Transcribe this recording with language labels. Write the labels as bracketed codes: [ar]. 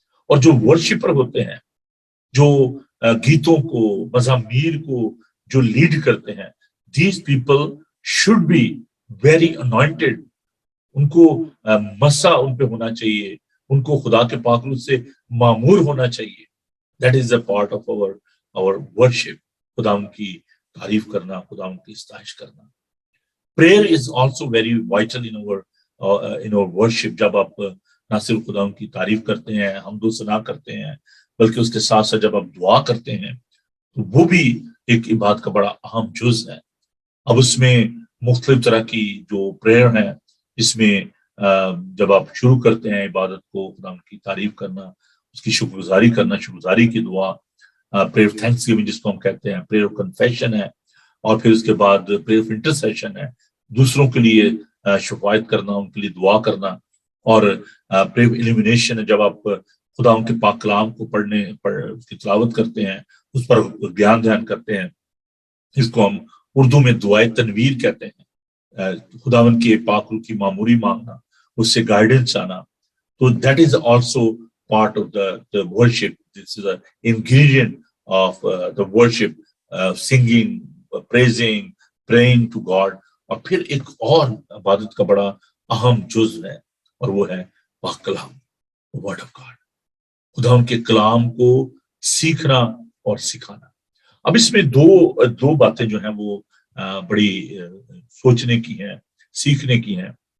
[ur] اور جو ورشپر ہوتے ہیں، جو گیتوں کو، مزامیر کو جو لیڈ کرتے ہیں، [en] These people should be very anointed. [ur] ان کو مسا ان پہ ہونا چاہیے، ان کو خدا کے پاک روح سے معمور ہونا چاہیے. [en] That is a part of our worship. [ur] خداوند کی تعریف کرنا، خداوند کی ستائش کرنا. [en] Prayer is also very vital in our worship. [ur] جب آپ نہ صرف خداوند کی تعریف کرتے ہیں، حمد و ثنا کرتے ہیں، بلکہ اس کے ساتھ ساتھ جب آپ دعا کرتے ہیں تو وہ بھی ایک عبادت کا بڑا اہم جز ہے. اب اس میں مختلف طرح کی جو پریئر ہیں، اس میں جب آپ شروع کرتے ہیں عبادت کو، خداوند کی تعریف کرنا، اس کی شکرگزاری کرنا، شکرگزاری کی دعا، پریئر آف تھینکس گیونگ جس کو ہم کہتے ہیں، پریئر آف کنفیشن ہے، اور پھر اس کے بعد پریئر آف انٹرسیشن ہے، دوسروں کے لیے شفاعت کرنا، ان کے لیے دعا کرنا، اور پریئر آف ایلیمینیشن ہے جب آپ خدا ان کے پاک کلام کو پڑھنے اس کی تلاوت کرتے ہیں، اس پر بیان دھیان کرتے ہیں. اس کو ہم اردو میں دعائے تنویر کہتے ہیں. خداوند کے پاک روح کی معموری مانگنا، اس سے گائیڈنس آنا. [en] تو that is also part of the worship. This is an ingredient of the worship, singing, praising, praying to God. [ur] اور پھر ایک اور عبادت کا بڑا اہم جز ہے اور وہ ہے پاک کلام، ورڈ آف گاڈ. خداوند کے کلام کو سیکھنا اور سکھانا. اب اس میں دو باتیں جو ہیں وہ بڑی سوچنے کی ہیں، سیکھنے کی ہیں.